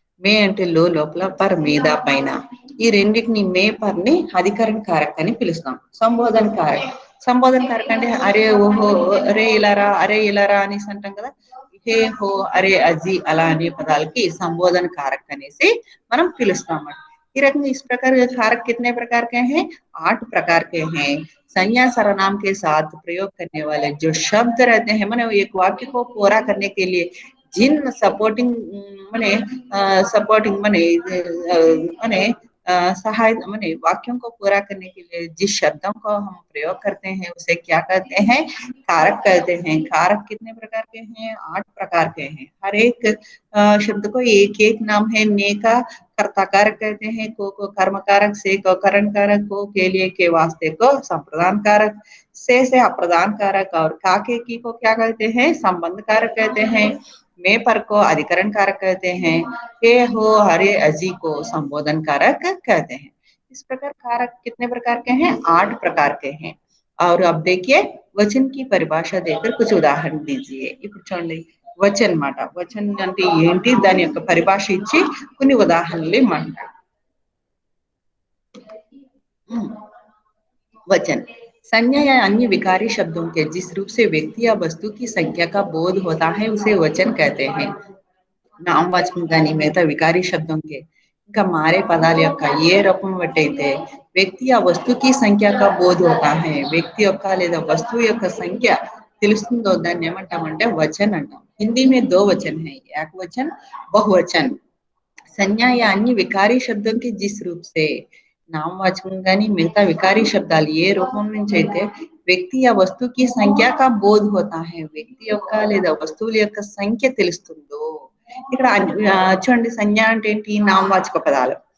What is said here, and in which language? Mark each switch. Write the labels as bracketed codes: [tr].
[te] మే అంటే లోపల, పర్ మీద పైన. ఈ రెండింటిని మే పర్ని అధికరణ కారక్ అని పిలుస్తాం. సంబోధన కారక్ అంటే అరే ఓహో, అరే ఇలారా, అరే ఇలారా అనేసి అంటాం కదా. హే హో, అరే అజీ అలా అనే పదాలకి సంబోధన కారక్ అనేసి మనం పిలుస్తాం. ఈ రకంగా [hi] इस प्रकार कारक कितने प्रकार के हैं? 8 प्रकार के हैं। संज्ञा सर्वनाम के साथ प्रयोग करने वाले जो शब्द रहते हैं माने एक वाक्य को पूरा करने के लिए जिन सपोर्टिंग माने सपोर्टिंग माने माने सहाय माने वाक्यों को पूरा करने के लिए जिस शब्दों को हम प्रयोग करते हैं उसे क्या कहते हैं? कारक कहते हैं। कारक कितने प्रकार के हैं? 8 प्रकार के हैं। हर एक शब्द को एक एक नाम है। ने का कर्ता कारक कहते हैं, को कर्म कारक, से को करण कारक, को के लिए के वास्ते को संप्रदान कारक, से अप्रदान कारक और का के की को क्या कहते हैं? संबंध कारक कहते हैं। में पर को अधिकरण कारक कहते हैं। हे हो हरे अजी को संबोधन कारक कहते हैं। इस प्रकार कारक कितने प्रकार के हैं? 8 प्रकार के हैं। और अब देखिए वचन की परिभाषा देकर कुछ उदाहरण दीजिए। [te] ఇప్పుడు చూడండి వచన్ మాట వచన్ అంటే ఏంటి దాని యొక్క పరిభాష ఇచ్చి కొన్ని ఉదాహరణలు ఇమ్మంటారు। [hi] वचन संज्ञा या अन्य विकारी शब्दों के जिस रूप से व्यक्ति या वस्तु की संख्या का बोध होता है उसे वचन कहते हैं। [te] నామవాచకం కానీ మిగతా వికారీ శబ్దంకి ఇంకా మారే పదాల యొక్క ఏ రూపం బట్టి అయితే వ్యక్తి ఆ వస్తువుకి సంఖ్య [hi] का बोध होता है [te] వ్యక్తి యొక్క లేదా వస్తువు యొక్క సంఖ్య తెలుస్తుందో దాన్ని ఏమంటామంటే वचन అంటాం। [hi] हिंदी में 2 वचन है, एक वचन बहुवचन। संज्ञा या अन्य विकारी शब्दों के जिस रूप से [te] నామవాచకం కానీ మిగతా వికారీ శబ్దాలు ఏ రూపం నుంచి అయితే వ్యక్తి ఆ వస్తువుకి సంఖ్య [hi] का बोध होता है [te] వ్యక్తి యొక్క లేదా వస్తువుల యొక్క సంఖ్య తెలుస్తుందో ఇక్కడ చూడండి సంజ్ఞ అంటే ఏంటి? నామవాచక పదాలు।